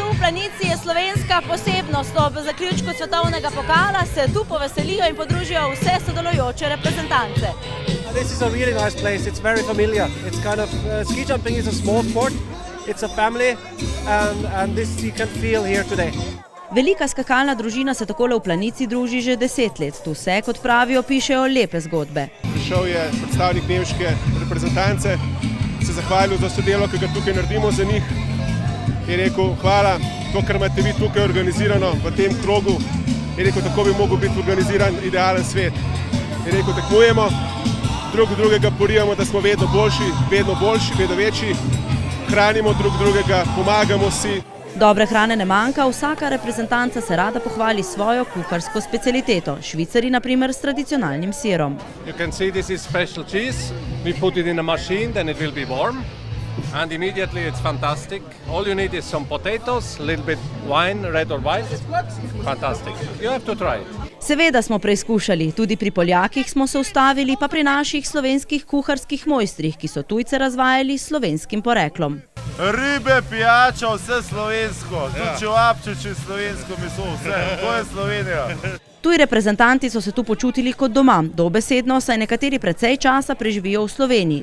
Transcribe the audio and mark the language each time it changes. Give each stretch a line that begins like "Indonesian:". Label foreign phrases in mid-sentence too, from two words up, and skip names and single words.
Slovenian: Planici je slovenska posebnost. Ob zaključku svetovnega pokala se tu poveselijo in podružijo vse sodelujoče reprezentance.
English: This is a really nice place. It's very familiar. It's kind of ski jumping is a small sport. It's a family and this you can feel here today.
Slovenian: Velika skakalna družina se takole v Planici druži že 10 let. Tu se, kot pravijo, pišejo lepe zgodbe. Prišel je predstavnik nemške reprezentance, se zahvalil za vse delo, ki ga tukaj naredimo za njih. Je rekel, hvala, to, kar imate vi tukaj organizirano v tem krogu. Je rekel, tako bi mogel biti organiziran idealen svet. Je rekel, tekmujemo, drugega porivamo, da smo vedno boljši, vedno večji, hranimo drugega, pomagamo si. Dobre hrane ne manjka, vsaka reprezentanca se rada pohvali svojo kuharsko specialiteto. Švicari, na primer, s tradicionalnim sirom.
English: You can see this is special cheese. We put it in a machine, then it will be warm. And immediately it's fantastic. All you need is some potatoes, a little bit wine, red or white. Fantastic. You have to try it.
Slovenian: Seveda smo preizkušali, tudi pri Poljakih smo se ustavili, pa pri naših slovenskih kuharskih mojstrih, ki so tujce razvajali s slovenskim poreklom. Ribe, pijača, vse slovensko, tudi čevapčiči, slovensko meso, vse, to je Slovenija. Tuji reprezentanti so se tu počutili kot doma, dobesedno, saj nekateri precej časa preživijo v Sloveniji.